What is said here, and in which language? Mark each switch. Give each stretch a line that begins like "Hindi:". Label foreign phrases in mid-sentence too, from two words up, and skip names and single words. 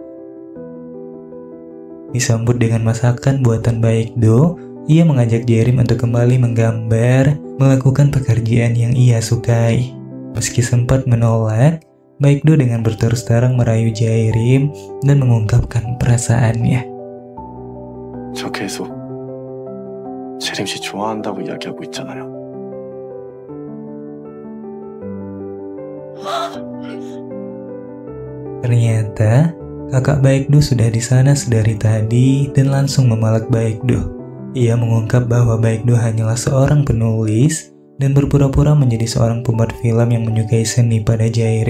Indonesian: Disambut dengan masakan buatan Baekdo, ia mengajak Jaerim untuk kembali menggambar, melakukan pekerjaan yang ia sukai. Meski sempat menolak, Baekdo dengan berterus terang merayu Jaerim dan mengungkapkan perasaannya.
Korean: 저 계속 재림 씨 좋아한다고 이야기하고 있잖아요.
Indonesian: Ternyata, kakak Baekdo sudah di sana sedari tadi dan langsung memeluk Baekdo. Ia mengungkap bahwa Baekdo hanyalah seorang penulis dan berpura-pura menjadi seorang pembuat film yang menyukai seni pada Jaerim.